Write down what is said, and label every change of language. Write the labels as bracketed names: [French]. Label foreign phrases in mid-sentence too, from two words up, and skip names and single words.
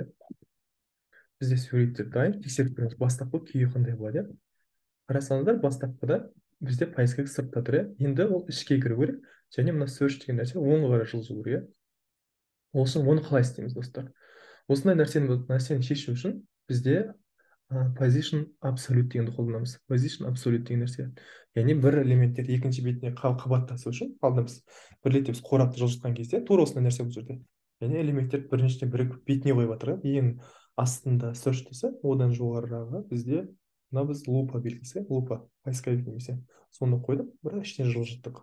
[Kazakh] Бізде суреттер дайын. Тексеріп көреміз, бастапқы күйі қандай болады, иә. Қарасаңыздар, бастапқыда бізде поисковик сыртта тұр, иә. Енді ол ішке кіру керек. Және мына search деген нәрсе оңға қарай жылжу керек, иә. Ол үшін оны қалай істейміз, достар? Осындай нәрсені шешу үшін бізде [English] position absolute [Kazakh] дегенді қолданамыз. [English] Position absolute [Kazakh] деген нәрсе. Яғни бір элементтер екінші бетіне қабаттасу үшін, алдында біз бір ретте біз қорапты жылжытқан кезде тура осындай нәрсе бұл жерде. Яғни элементтер біріншіден бірігіп бетіне қойып жатыр. Ең астында search десе, одан жоғарыдағы бізде мына біз лупа белгісі, лупа поисковик немесе соны қойдық, бірақ ішіне жылжыттық.